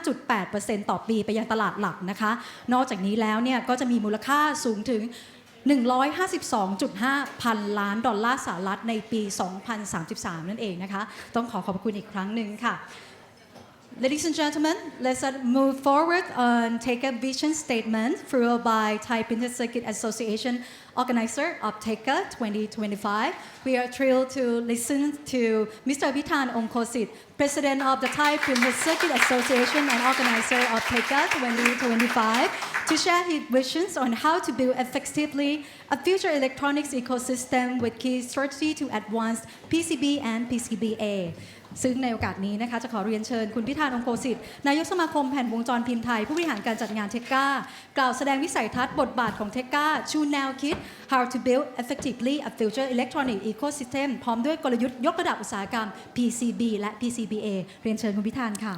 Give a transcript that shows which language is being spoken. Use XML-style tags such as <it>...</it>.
<th>5.8% ต่อปีไปยังตลาดหลักนะคะนอกจากนี้แล้วเนี่ยก็จะมีมูลค่าสูงถึง152.5 พันล้านดอลลาร์สหรัฐในปี 2033 นั่นเองนะคะต้องขอบคุณอีกครั้งหนึ่งค่ะ</th> <en>Ladies and gentlemen, let's move forward on THECA vision statement followed by Thai Printed Circuit Association organizer of THECA 2025. We are thrilled to listen to Mr. Abhitan Ongkosit, President of the Thai Printed Circuit Association and organizer of THECA 2025, to share his visions on how to build effectively a future electronics ecosystem with key strategy to advance PCB and PCBA.</en> <th>ซึ่งในโอกาสนี้นะคะจะขอเรียนเชิญคุณพิธานองค์โกสิทธิ์นายกสมาคมแผ่นวงจรพิมพ์ไทยผู้บริหารการจัดงาน THECA กล่าวแสดงวิสัยทัศน์บทบาทของ THECA ชูแนวคิด</th> <en>how to build effectively a future electronic ecosystem</en> <th>พร้อมด้วยกลยุทธ์ยกระดับอุตสาหกรรม PCB และ PCBA เรียนเชิญคุณพิธานค่ะ</th>